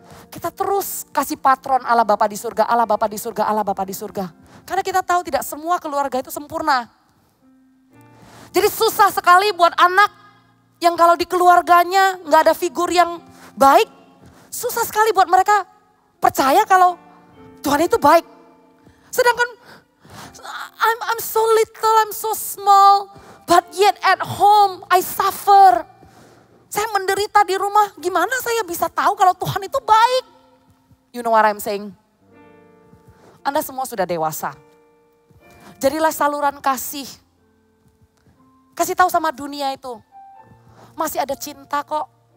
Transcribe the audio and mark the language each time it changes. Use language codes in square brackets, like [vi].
[id] Kita terus kasih patron Allah Bapa di surga, Allah Bapa di surga, Allah Bapa di surga. Karena kita tahu tidak semua keluarga itu sempurna. Jadi susah sekali buat anak yang kalau di keluarganya gak ada figur yang baik, susah sekali buat mereka percaya kalau Tuhan itu baik. Sedangkan [en] I'm so little, I'm so small, but yet at home I suffer. [id] Saya menderita di rumah, gimana saya bisa tahu kalau Tuhan itu baik? [en] You know what I'm saying? [id] Anda semua sudah dewasa. Jadilah saluran kasih. Kasih tahu sama dunia itu. Masih ada cinta kok.